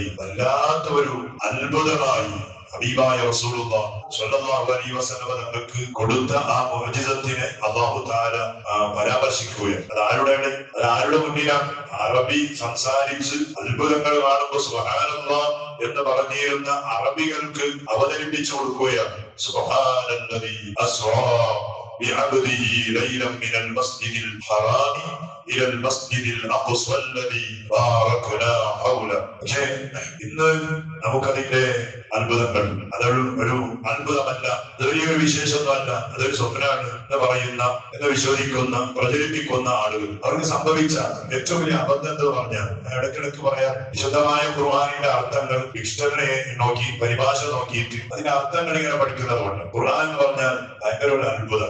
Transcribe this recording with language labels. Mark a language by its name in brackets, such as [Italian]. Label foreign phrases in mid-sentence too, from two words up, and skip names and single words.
[Malayalam] വല്ലാത്ത ഒരു അത്ഭുതമായി ഹബീബായ [Arabic] رسول الله صلى الله عليه وسلم [Malayalam] തങ്ങൾക്ക് കൊടുത്ത ആ മുഅ്ജിസത്തിനെ [Arabic] الله تعالى [Malayalam] പരാമർശിക്കുകയാണ്. അത് ആരുടെ മുന്നിലാണ്? അറബി സംസാരിച്ച് അത്ഭുതങ്ങൾ കാണുമ്പോൾ സുബ്ഹാനല്ലാഹ് എന്ന് പറഞ്ഞിരുന്ന അറബികൾക്ക് അവതരിപ്പിച്ചു കൊടുക്കുകയാണ്. [Arabic] سبحان الذي أسرى بعبده ليلا من المسجد الحرام إلى المسجد الأقصى الذي باركنا حوله. [Malayalam] പക്ഷേ ഇന്ന് നമുക്കതിന്റെ അത്ഭുതങ്ങൾ അതൊരു അത്ഭുതമല്ല, അതൊരു വിശേഷമല്ല, അതൊരു സ്വപ്നമാണ് എന്ന് പറയുന്ന എന്ന് വിശ്വസിക്കുന്ന പ്രചരിപ്പിക്കുന്ന ആളുകൾ അവർക്ക് സംഭവിച്ച ഏറ്റവും വലിയ അബദ്ധം എന്ന് പറഞ്ഞാൽ ഇടയ്ക്കിടയ്ക്ക് പറയാം, വിശുദ്ധമായ ഖുർആനിന്റെ അർത്ഥങ്ങൾ ഡിക്ഷണറി നോക്കി പരിഭാഷ നോക്കിയിട്ട് അതിന്റെ അർത്ഥങ്ങൾ ഇങ്ങനെ പഠിക്കുന്നതുകൊണ്ട് ഖുർആൻ എന്ന് പറഞ്ഞാൽ ഭയങ്കര ഒരു അത്ഭുതം.